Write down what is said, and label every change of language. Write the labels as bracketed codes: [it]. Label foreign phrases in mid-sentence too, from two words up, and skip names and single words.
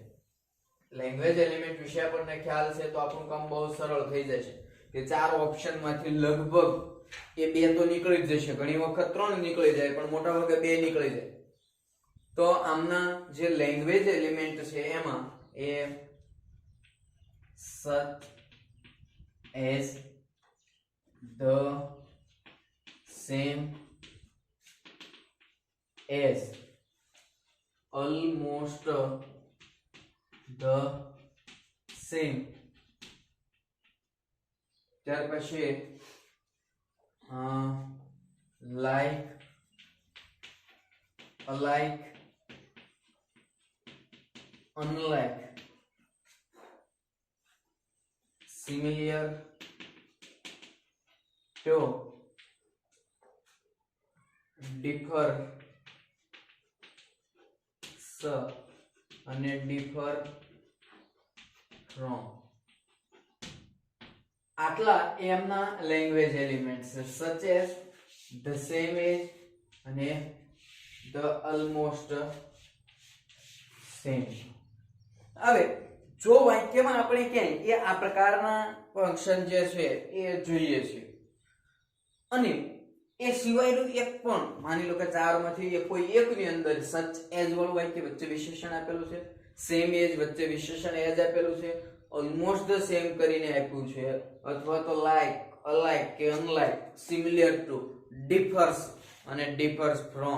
[en] language element [gu] વિશે આપણને ખ્યાલ છે તો આપણું કામ બહુ સરળ થઈ જશે કે ચાર ઓપ્શન માંથી લગભગ એ બે તો નીકળી જ જશે, ઘણી વખત 3 નીકળી જાય પણ મોટા ભાગે 2 નીકળી જાય. તો આમના જે [en] language element [gu] છે એમાં એ [en] such as the same as, almost the same, [gu] ત્યાર પછી [en] like, alike, unlike, similar to, differ, અને differ from. [gu] આટલા એમના [en] language elements [gu] છે. [en] such as, the same as અને the almost same. [gu] હવે જો વાક્યમાં આપણે ક્યાંય એ આ પ્રકારના ફંક્શન જે છે એ જોઈએ છે અને એ સિવાયનું એક પણ માની લો કે ચારમાંથી કોઈ એકની અંદર [en] such as [gu] વાળું વાક્ય વચ્ચે વિશેષણ આપેલું છે, [en] same as [gu] વચ્ચે વિશેષણ એઝ આપેલું છે, [en] almost the same [gu] કરીને આપ્યું છે અથવા તો [en] like, alike [gu] કે [en] unlike, similar to, differs [gu] અને [en] differs from.